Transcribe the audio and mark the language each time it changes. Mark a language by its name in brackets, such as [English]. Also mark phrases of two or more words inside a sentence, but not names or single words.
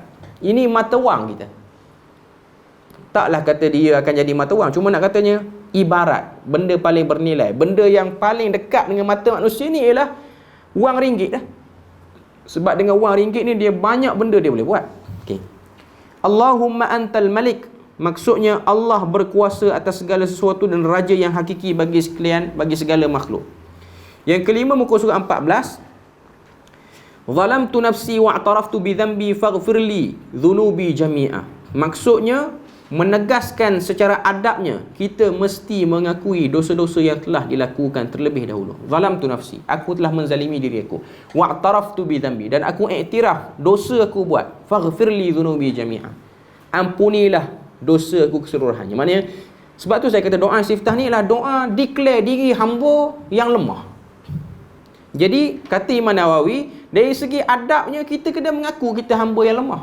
[Malay] Ini mata wang kita. Taklah kata dia akan jadi mata wang, cuma nak katanya ibarat benda paling bernilai, benda yang paling dekat dengan mata manusia ni ialah wang ringgit lah. Sebab dengan wang ringgit ni dia banyak benda dia boleh buat. Okay. [Arabic] اللهم أنت الملك, [Malay] maksudnya Allah berkuasa atas segala sesuatu dan raja yang hakiki bagi sekalian, bagi segala makhluk. Yang kelima, muka surat 14. [Arabic] ظلمت نفسي واعترفت بذنبي فاغفر لي ذنوبي جميعا. [Malay] Maksudnya menegaskan secara adabnya kita mesti mengakui dosa-dosa yang telah dilakukan terlebih dahulu. [Arabic] ظلمت نفسي, [Malay] aku telah menzalimi diri aku. [Arabic] واعترفت بذنبي, [Malay] dan aku iktiraf dosa aku buat. [Arabic] فاغفر لي ذنوبي جميعا, [Malay] ampunilah dosa aku keseluruhannya. Maknanya sebab tu saya kata doa istiftah ni ialah doa declare diri hamba yang lemah. Jadi kata Imam Nawawi, dari segi adabnya kita kena mengaku kita hamba yang lemah.